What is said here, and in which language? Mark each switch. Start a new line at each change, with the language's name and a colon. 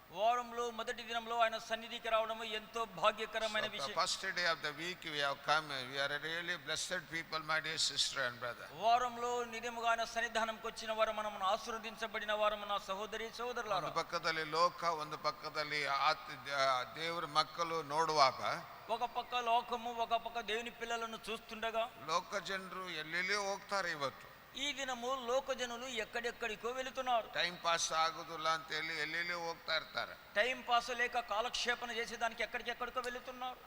Telugu: వారంలో మొదటి దినంలో ఆయన సన్నిధికి రావడం ఎంతో భాగ్యకరమైన విషయం.
English: First day of the week we have come. We are really blessed people, my dear sister and brother.
Telugu: వారంలో నిజముగా ఆయన సన్నిధానంకి వచ్చిన వారు మనము ఆశీర్వదించబడిన వారు నా సహోదరి సహోదరులారా.
Kannada: ಒಂದು ಪಕ್ಕದಲ್ಲಿ ಲೋಕ, ಒಂದು ಪಕ್ಕದಲ್ಲಿ ದೇವರ ಮಕ್ಕಳು ನೋಡುವಾಗ,
Telugu: ఒక పక్క లోకము ఒక పక్క దేవుని పిల్లలను చూస్తుండగా
Kannada: ಲೋಕ ಜನರು ಎಲ್ಲೆಲ್ಲಿ ಹೋಗ್ತಾರೆ ಇವತ್ತು.
Telugu: ఈ దినము లోక జనులు ఎక్కడెక్కడికో వెళుతున్నారు.
Kannada: టైం పాస్ ఆಗುದಿಲ್ಲ ಅಂತ ಹೇಳಿ ಎಲ್ಲೆಲ್ಲಿ ಹೋಗ್ತಾ ಇರ್ತಾರೆ.
Telugu: టైం పాస్ లేక కాలక్షేపణ చేసేదానికి ఎక్కడికెక్కడికో వెళుతున్నారు.